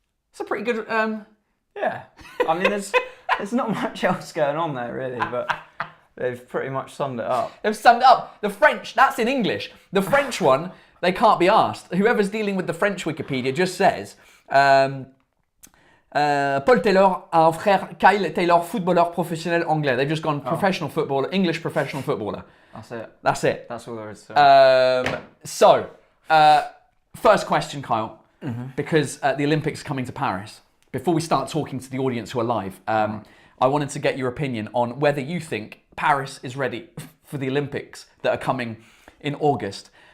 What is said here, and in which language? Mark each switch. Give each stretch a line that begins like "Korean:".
English: It's a pretty good... Yeah. I mean, there's not much else going on there, really, but they've pretty much summed it up. They've summed it up. The French, that's in English. The French one, they can't be asked. Whoever's dealing with the French Wikipedia just says...
French: Paul Taylor a un frère, Kyle Taylor, footballeur professionnel anglais.
English: They've just gone professional footballer, English professional footballer. That's it. That's it. That's all there is to it. First question, Kyle, because the Olympics are coming to Paris. Before we start talking to the audience who are live, I wanted to get your opinion on whether you think Paris is ready for the Olympics that are coming in August.